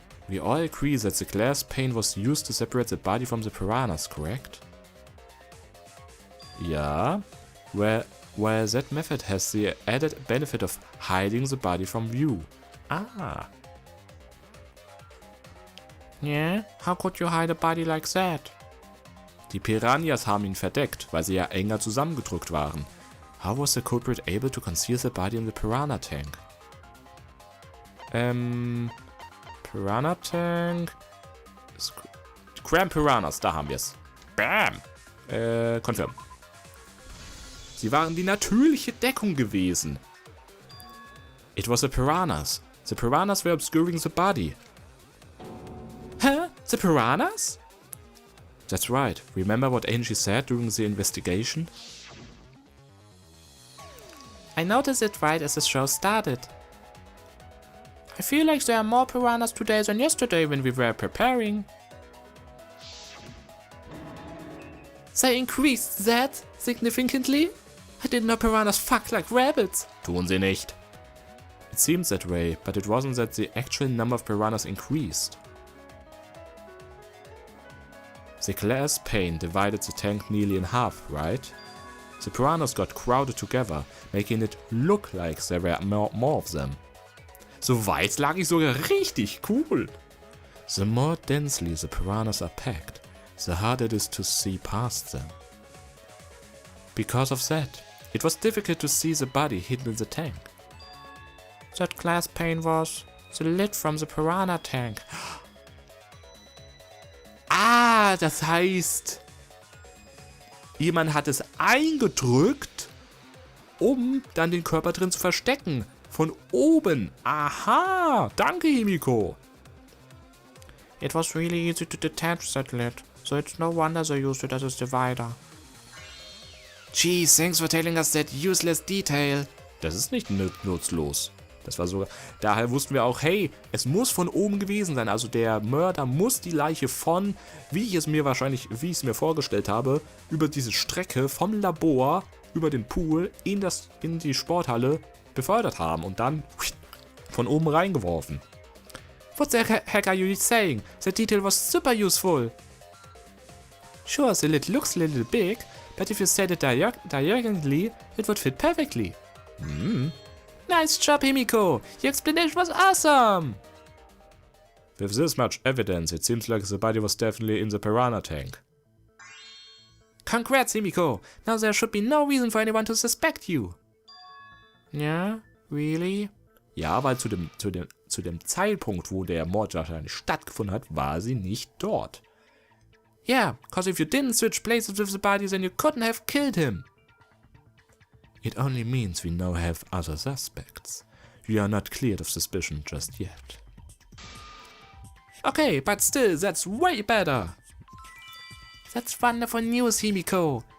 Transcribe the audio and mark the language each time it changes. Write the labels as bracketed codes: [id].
[en] We all agree that the glass pane was used to separate the body from the piranhas, correct? Yeah. Where that method has the added benefit of hiding the body from view. Ah. Yeah, how could you hide a body like that? [de] Die Piranhas haben ihn verdeckt, weil sie ja enger zusammengedrückt waren. [en] How was the culprit able to conceal the body in the piranha tank? Piranha Tank. Cramp Piranhas, [de] da haben wir es. [en] Bam! Confirm. [de] Sie waren die natürliche Deckung gewesen. [en] It was the Piranhas. The Piranhas were obscuring the body. Hä? The Piranhas? That's right. Remember what Angie said during the investigation? I noticed it right as the show started. I feel like there are more piranhas today than yesterday when we were preparing. They increased that significantly? I didn't know piranhas fuck like rabbits. [de] Tun sie nicht. [en] It seems that way, but it wasn't that the actual number of piranhas increased. The glass pane divided the tank nearly in half, right? The piranhas got crowded together, making it look like there were more of them. [de] So weit lag ich sogar richtig, cool. [en] The more densely the piranhas are packed, the harder it is to see past them. Because of that, it was difficult to see the body hidden in the tank. That glass pane was the lid from the piranha tank. [de] Ah, das heißt, jemand hat es eingedrückt, um dann den Körper drin zu verstecken. Von oben. Aha, danke Himiko. [en] It was really easy to detach that lid, so it's no wonder they used it as a divider. Geez, thanks for telling us that useless detail. [de] Das ist nicht nutzlos. Das war sogar. Daher wussten wir auch, hey, es muss von oben gewesen sein. Also der Mörder muss die Leiche von, wie ich es mir vorgestellt habe, über diese Strecke vom Labor über den Pool in die Sporthalle befördert haben und dann von oben reingeworfen. [en] What the heck are you saying? The detail was super useful. Sure, the lid looks a little big, but if you set it diagonally, it would fit perfectly. Nice job, Himiko! Your explanation was awesome! With this much evidence, it seems like the body was definitely in the piranha tank. Congrats, Himiko! Now there should be no reason for anyone to suspect you. Yeah, really? [de] Ja, weil zu dem Zeitpunkt, wo der Mord wahrscheinlich stattgefunden hat, war sie nicht dort. [en] Yeah, cause if you didn't switch places with the body, then you couldn't have killed him. It only means we now have other suspects. We are not cleared of suspicion just yet. Okay, but still, that's way better. That's wonderful news, Himiko.